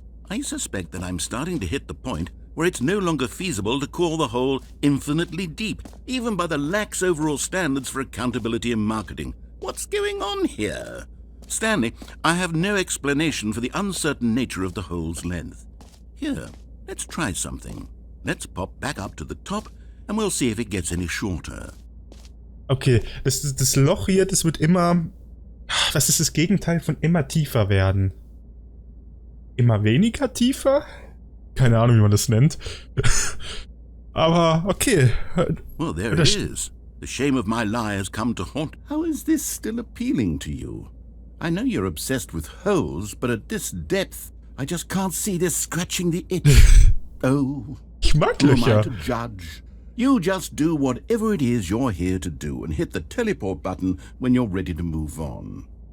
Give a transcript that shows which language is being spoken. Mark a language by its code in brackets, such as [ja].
[en] I suspect that I'm starting to hit the point where it's no longer feasible to call the hole infinitely deep, even by the lax overall standards for accountability in marketing. What's going on here? Stanley, I have no explanation for the uncertain nature of the hole's length. Here, let's try something. Let's pop back up to the top and we'll see if it gets any shorter. [de] Okay, das Loch hier, das wird immer... Das ist das Gegenteil von immer tiefer werden. Immer weniger tiefer? Keine Ahnung, wie man das nennt. Aber, okay. [en] Well, there it is. The shame of my lie has come to haunt. How is this still appealing to you? I know you're obsessed with holes, but at this depth, I just can't see this scratching the itch. Oh, [de] Ich mag [en] who am I [de] Löcher. [en] to judge? You just do whatever it is you're here to do and hit the teleport button when you're ready to move on.